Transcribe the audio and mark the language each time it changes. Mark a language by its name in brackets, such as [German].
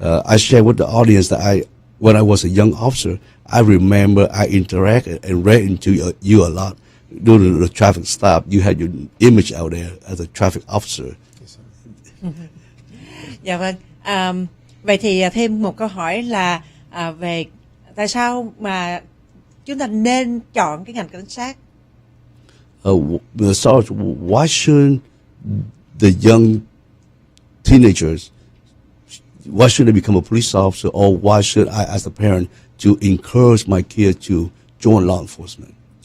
[English] I share with the audience that when I was a young officer, I remember I interacted and read into you a lot. During the traffic stop, you had your image out there as a traffic officer. [Vietnamese] Dạ vâng. Vậy thì thêm một câu hỏi là về tại sao mà chúng ta nên chọn cái ngành cảnh sát? [English] Sarge, why shouldn't the young teenagers, why should they become a police officer, or why should I, as a parent, to encourage my kid to join law enforcement?